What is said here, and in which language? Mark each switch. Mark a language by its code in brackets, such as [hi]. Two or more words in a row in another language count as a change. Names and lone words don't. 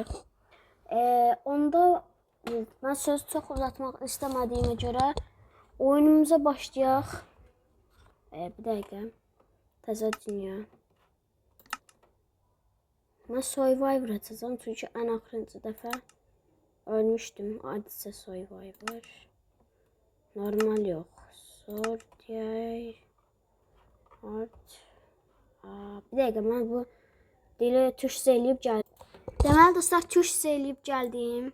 [tr] Onda ben söz çok uzatmaq istemediğime göre oyunumuza başlayaq. Bir dakika, [az] təzə dünya. [tr] Ben Survivor açacağım çünkü en [az] axırıncı dəfə [tr] ölmüştüm. [az] Adisə Survivor. Normal yox. Zor deyək. [tr] Bir dakika, ben [az] bu dili tuşsuz eləyib gəldim. Deməli dostlar, tuşsuz eləyib gəldim.